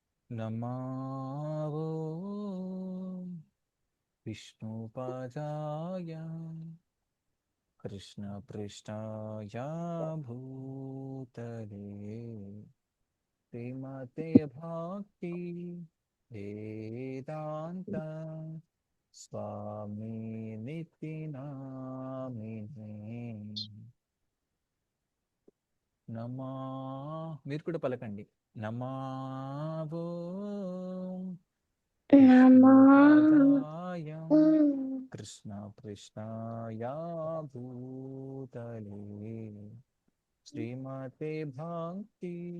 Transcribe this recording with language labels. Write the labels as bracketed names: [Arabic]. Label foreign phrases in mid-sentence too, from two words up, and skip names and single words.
[Sanskrit] नमो विष्णुपादाय कृष्णपृष्ठाय भूतले श्रीमते भक्ति वेदांत स्वामी निति नामिने [Telugu] నమా మీరు కూడా పలకండి నమావో [Sanskrit] నమో విష్ణుపదాయ కృష్ణ కృష్ణాయ భూతలే శ్రీమతే భక్తి